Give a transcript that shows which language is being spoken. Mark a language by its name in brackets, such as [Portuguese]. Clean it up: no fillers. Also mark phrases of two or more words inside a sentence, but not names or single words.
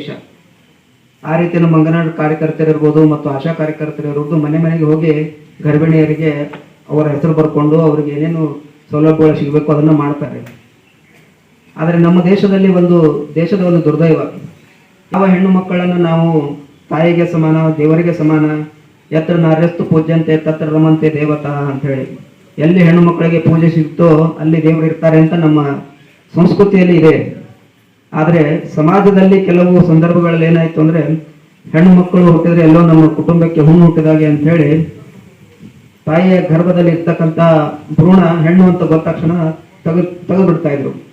[Kannada] ಆ ರೀತಿ ನಮ್ಮ ಅಂಗನವಾಡಿ ಕಾರ್ಯಕರ್ತರಿರ್ಬೋದು ಮತ್ತು ಆಶಾ ಕಾರ್ಯಕರ್ತರಿರ್ಬೋದು ಮನೆ ಮನೆಗೆ ಹೋಗಿ ಗರ್ಭಿಣಿಯರಿಗೆ ಅವರ ಹೆಸರು ಬರ್ಕೊಂಡು ಅವರಿಗೆ ಏನೇನು ಸೌಲಭ್ಯಗಳು ಸಿಗಬೇಕು ಅದನ್ನು ಮಾಡ್ತಾರೆ. ಆದರೆ ನಮ್ಮ ದೇಶದಲ್ಲಿ ದೇಶದ ಒಂದು ದುರ್ದೈವ, ಯಾವ ಹೆಣ್ಣು ಮಕ್ಕಳನ್ನು ನಾವು ತಾಯಿಗೆ ಸಮಾನ, ದೇವರಿಗೆ ಸಮಾನ, [Sanskrit] ಯತ್ರ ನಾರ್ಯಸ್ತು ಪೂಜ್ಯಂತೆ ತತ್ರ ರಮಂತೆ ದೇವತಾ [Kannada] ಅಂತ ಹೇಳಿ, ಎಲ್ಲಿ ಹೆಣ್ಣು ಮಕ್ಕಳಿಗೆ ಪೂಜೆ ಸಿಗ್ತೋ ಅಲ್ಲಿ ದೇವರು ಇರ್ತಾರೆ ಅಂತ ನಮ್ಮ ಸಂಸ್ಕೃತಿಯಲ್ಲಿ ಇದೆ. ಆದರೆ ಸಮಾಜದಲ್ಲಿ ಕೆಲವು ಸಂದರ್ಭಗಳಲ್ಲಿ ಏನಾಯ್ತು ಅಂದ್ರೆ ಹೆಣ್ಣು ಮಕ್ಕಳು ಹುಟ್ಟಿದ್ರೆ ಎಲ್ಲೋ ನಮ್ಮ ಕುಟುಂಬಕ್ಕೆ ಹುಣ್ಣು ಹುಟ್ಟಿದಾಗೆ ಅಂತ ಹೇಳಿ ತಾಯಿಯ ಗರ್ಭದಲ್ಲಿ ಇರ್ತಕ್ಕಂಥ ಭ್ರೂಣ ಹೆಣ್ಣು ಅಂತ ಗೊತ್ತ ತಕ್ಷಣ ತೆಗೆದು ಬಿಡ್ತಾ ಇದ್ರು.